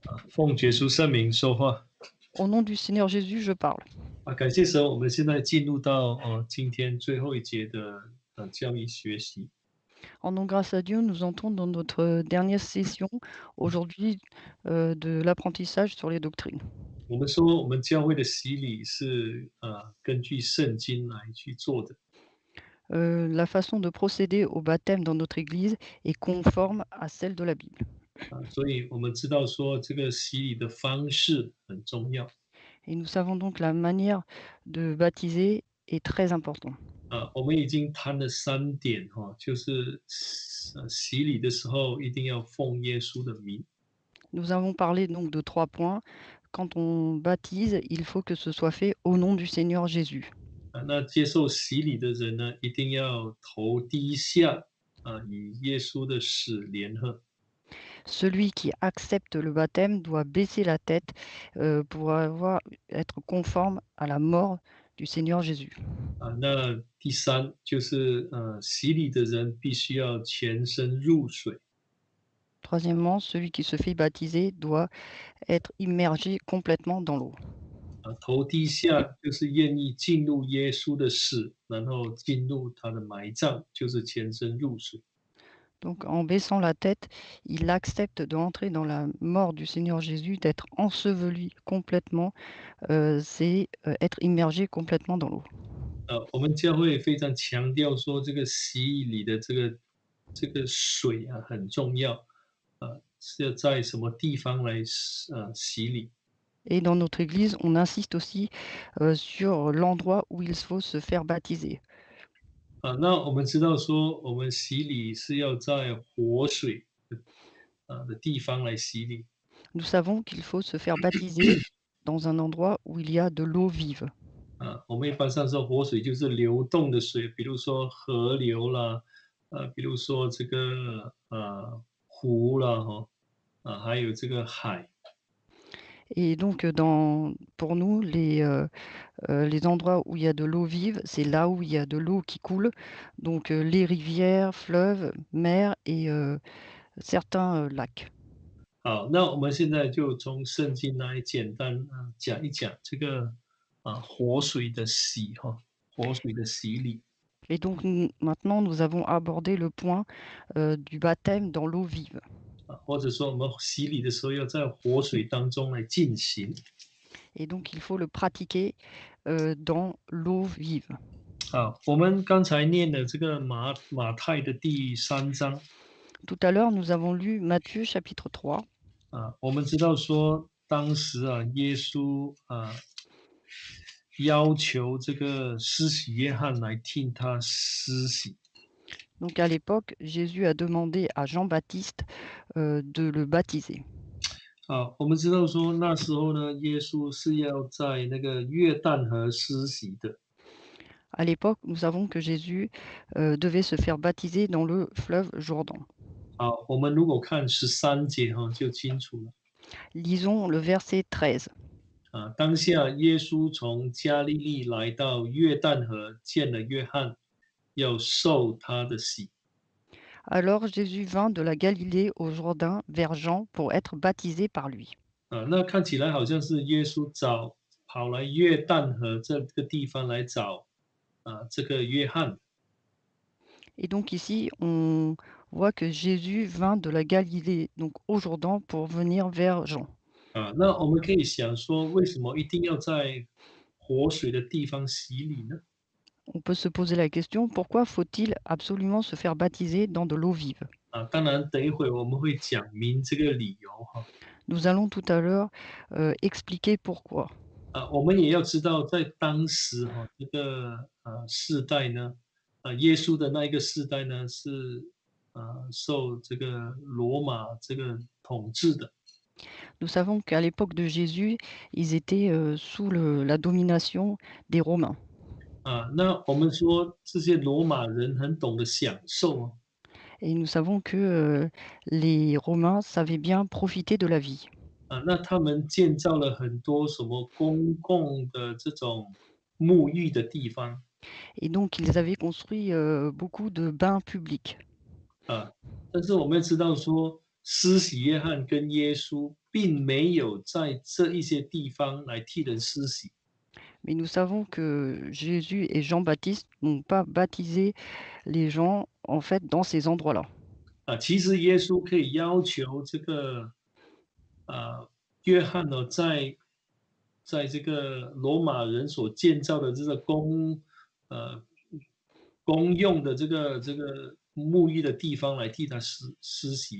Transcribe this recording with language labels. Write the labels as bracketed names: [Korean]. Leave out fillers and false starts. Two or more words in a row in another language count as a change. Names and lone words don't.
[Chinese] 奉耶稣圣名说话 [French] Au nom du Seigneur Jésus, je parle. [Chinese] 感谢神，我们现在进入到今天最后一节的教育学习。 [French] Rendons grâce à Dieu, nous entrons dans notre dernière session aujourd'hui de l'apprentissage sur les doctrines. [Chinese] 我们说，我们教会的洗礼是根据圣经来去做的 [French] La façon de procéder au baptême dans notre Église est conforme à celle de la Bible. [Chinese] 所以我们知道说这个洗礼的方式很重要 [French] Et nous savons donc la manière de baptiser est très importante. [Chinese] 我们已经谈了3点就是洗礼的时候一定要奉耶稣的名 [French] Nous avons parlé donc de 3 points. Quand on baptise, il faut que ce soit fait au nom du Seigneur Jésus. [Chinese] 那接受洗礼的人呢，一定要头低下与耶稣的死联合。 [French] Celui qui accepte le baptême doit baisser la tête pour être conforme à la mort du Seigneur Jésus. [Chinese] 那第三就是洗礼的人必须要全身入水 [French] Troisièmement, celui qui se fait baptiser doit être immergé complètement dans l'eau. [Chinese] 头低下就是愿意进入耶稣的死，然后进入他的埋葬，就是全身入水。 [French] Donc en baissant la tête, il accepte d'entrer dans la mort du Seigneur Jésus, d'être enseveli complètement, c'est être immergé complètement dans l'eau. [Chinese] 我们教会非常强调说，这个洗礼的这个水很重要，是要在什么地方来洗礼？ [French] Et dans notre Église, on insiste aussi sur l'endroit où il faut se faire baptiser. [Chinese] 那我们知道说，我们洗礼是要在活水的地方来洗礼。 [French] Nous savons qu'il faut se faire baptiser dans un endroit où il y a de l'eau vive. [Chinese] 我们一般上说活水就是流动的水，比如说河流啦，比如说这个湖啦，还有这个海。 [French] Et donc, pour nous, les endroits où il y a de l'eau vive, c'est là où il y a de l'eau qui coule. Donc, les rivières, fleuves, mers et certains lacs. [Chinese] 好，那我们现在就从圣经来简单讲一讲这个活水的洗活水的洗礼 [French] Et donc, maintenant, nous avons abordé le point du baptême dans l'eau vive. [Chinese] 或者说我们洗礼的时候要在活水当中来进行 [French] Et donc, il faut le pratiquer dans l'eau vive. [Chinese] 我们刚才念的这个马太的第3章 [French] Tout à l'heure, nous avons lu Matthieu chapitre 3. [Chinese] 我们知道说当时耶稣要求这个施洗约翰来替他施洗 [French] Donc à l'époque, Jésus a demandé à Jean-Baptiste de le baptiser. [Chinese] 我们知道说那时候呢，耶稣是要在那个约旦河施洗的 [French] À l'époque, nous savons que Jésus devait se faire baptiser dans le fleuve Jourdain. [Chinese] 我们如果看13节就清楚了 [French] Lisons le verset 13. [Chinese] 当下耶稣从加利利来到约旦河，见了约翰，要受他的洗。 [French] Alors Jésus vint de la Galilée au Jourdain vers Jean pour être baptisé par lui. [Chinese] 那看起来好像是耶稣跑来约旦河这个地方来找这个约翰 [French] Et donc ici, on voit que Jésus vint de la Galilée, donc au Jourdain, pour venir vers Jean. [Chinese] 那我们可以想说，为什么一定要在活水的地方洗礼呢？ [French] On peut se poser la question, pourquoi faut-il absolument se faire baptiser dans de l'eau vive? [Chinese] 当然，等一会我们会讲明这个理由 [French] Nous allons tout à l'heure expliquer pourquoi. [Chinese] 我们也要知道，在当时这个世代呢，耶稣的那一个世代呢，是受这个罗马这个统治的。 [French] Nous savons qu'à l'époque de Jésus, ils étaient sous la domination des Romains. [Chinese] 那我们说这些罗马人很懂得享受 [French] Et nous savons que les Romains savaient bien profiter de la vie. [Chinese] 那他们建造了很多什么公共的这种沐浴的地方 [French] Et donc, ils avaient construit beaucoup de bains publics. [Chinese] 但是我们要知道说， 施洗约翰跟耶稣并没有在这一些地方来替人施洗。 [French] Mais nous savons que Jésus et Jean-Baptiste n'ont pas baptisé les gens, en fait, dans ces endroits-là. [Chinese] 其实耶稣可以要求这个约翰呢，在这个罗马人所建造的这个呃公用的这个沐浴的地方来替他施洗。